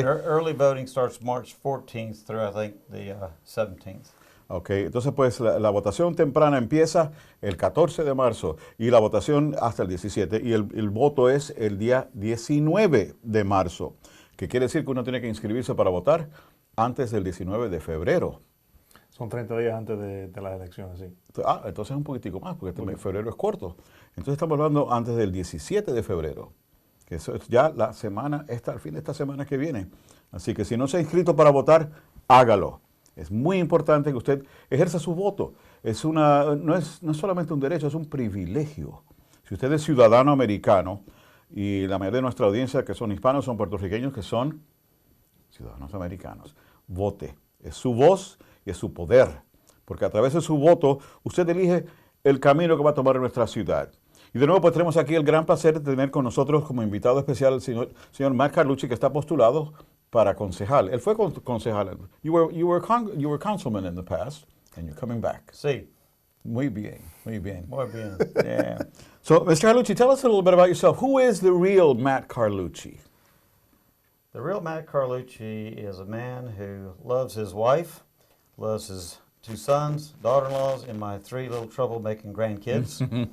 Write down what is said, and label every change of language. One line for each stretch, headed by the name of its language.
English: And early voting starts March 14th through, I think, the 17th.
Spanish: Ok, entonces pues la votación temprana empieza el 14 de marzo y la votación hasta el 17 y el voto es el día 19 de marzo, que quiere decir que uno tiene que inscribirse para votar antes del 19 de febrero. Son 30 días antes de las elecciones, sí. Entonces un poquitico más, porque febrero es corto. Entonces estamos hablando antes del 17 de febrero, que eso es ya la semana, al fin de esta semana que viene. Así que si no se ha inscrito para votar, hágalo. Es muy importante que usted ejerza su voto. No es solamente un derecho, es un privilegio. Si usted es ciudadano americano, y la mayoría de nuestra audiencia que son hispanos, son puertorriqueños que son ciudadanos americanos, vote. Es su voz y es su poder, porque a través de su voto usted elige el camino que va a tomar en nuestra ciudad. Y de nuevo pues tenemos aquí el gran placer de tener con nosotros como invitado especial al señor Matt Carlucci, que está postulado para concejal. Él fue concejal.
English: You were councilman in the past, and you're coming back.
Spanish: Sí. Muy bien, muy bien. Muy bien.
English: Yeah. So, Mr. Carlucci, tell us a little bit about yourself. Who is the real Matt Carlucci? The real Matt Carlucci is a man who loves his wife, loves his 2 sons, daughter-in-laws, and my 3 little troublemaking grandkids.